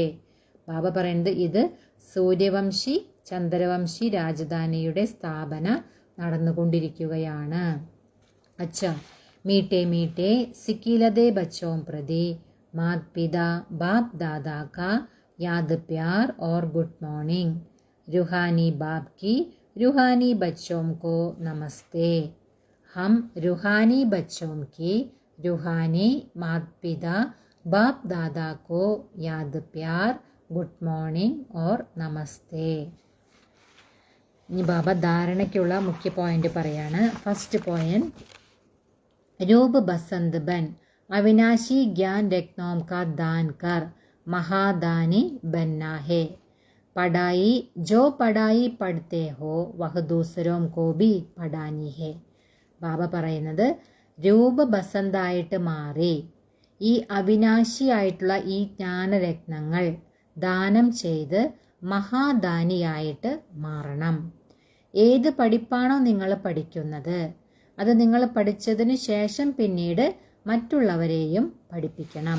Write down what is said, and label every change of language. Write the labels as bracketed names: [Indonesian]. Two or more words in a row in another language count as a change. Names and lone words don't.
[Malayalam] ബാബ പറയുന്നത് ഇത് സൂര്യവംശി ചന്ദ്രവംശി രാജധാനിയുടെ സ്ഥാപന നടന്നുകൊണ്ടിരിക്കുകയാണ്. [Hindi] अच्छा मीठे मीठे सिकीलधे बच्चों प्रति मात पिता बाप दादा का याद प्यार और [English] good morning. [Hindi] रूहानी बाप की रूहानी बच्चों को नमस्ते. हम रूहानी बच्चों की रूहानी माता पिता बाप दादा को याद प्यार [English] good morning [Hindi] और नमस्ते. [Malayalam] ഇനി ബാബ ധാരണയ്ക്കുള്ള മുഖ്യ പോയിന്റ് പറയാണ്. [English] first point, [Hindi] रूप बसंत बन अविनाशी ज्ञान रत्नों का दान कर महादानी बनना है. पढ़ाई जो पढ़ाई पढ़ते हो वह दूसरों को भी पढ़ानी है. [Malayalam] ബാബ പറയുന്നത് രൂപബസന്തായിട്ട് മാറി ഈ അവിനാശിയായിട്ടുള്ള ഈ ജ്ഞാനരത്നങ്ങൾ ദാനം ചെയ്ത് മഹാദാനിയായിട്ട് മാറണം. ഏത് പഠിപ്പാണോ നിങ്ങൾ പഠിക്കുന്നത് അത് നിങ്ങൾ പഠിച്ചതിന് ശേഷം പിന്നീട് മറ്റുള്ളവരെയും പഠിപ്പിക്കണം.